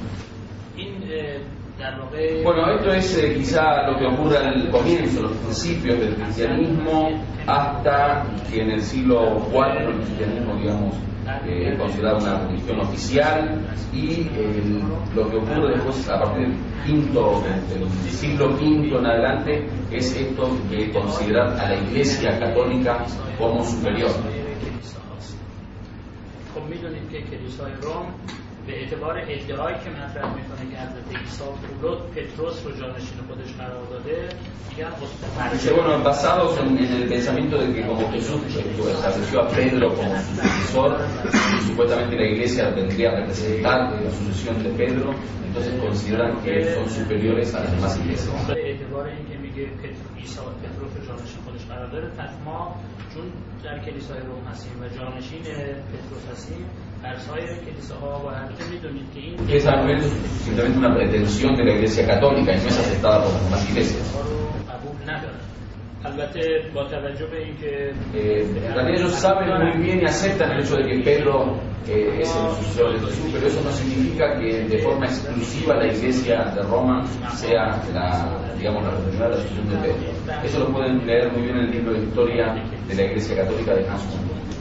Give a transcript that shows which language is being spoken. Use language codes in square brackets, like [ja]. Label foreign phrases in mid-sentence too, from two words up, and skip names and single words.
[es] Bueno, esto es quizá lo que ocurre al comienzo, los principios del cristianismo, hasta que en el siglo IV el cristianismo, digamos, es considerado una religión oficial, y lo que ocurre después a partir del siglo V en adelante es esto de considerar a la Iglesia católica como superior. [fa] به اعتبار ادعایی که مطرح میکنه که حضرت عیسی پتروس رو جانشین خودش قرار داده [es] dice, bueno, basados en el pensamiento de que como Jesús estableció a Pedro como su sucesor y supuestamente la iglesia tendría que representar la sucesión de Pedro, entonces consideran que son superiores a las demás iglesias. [fa] اعتبار اینکه میگه عیسی پتروس رو جانشین خودش قرار داده، پس ما چون در کلیسای روم هستیم و جانشین پتروس هستیم، در سایر کلیساها و البته میدونید که این [es] es simplemente una pretensión de la iglesia católica y no es aceptada por las demás iglesias. [fa] قبول نداره. البته با توجه به اینکه [es] en realidad ellos saben muy bien y aceptan el hecho de que Pedro es el sucesor de Jesús, pero eso no significa que de forma exclusiva la iglesia de Roma sea digamos, la continuidad de la sucesión de Pedro. Eso lo pueden leer muy bien en el libro de historia de la iglesia católica de Hans Kung.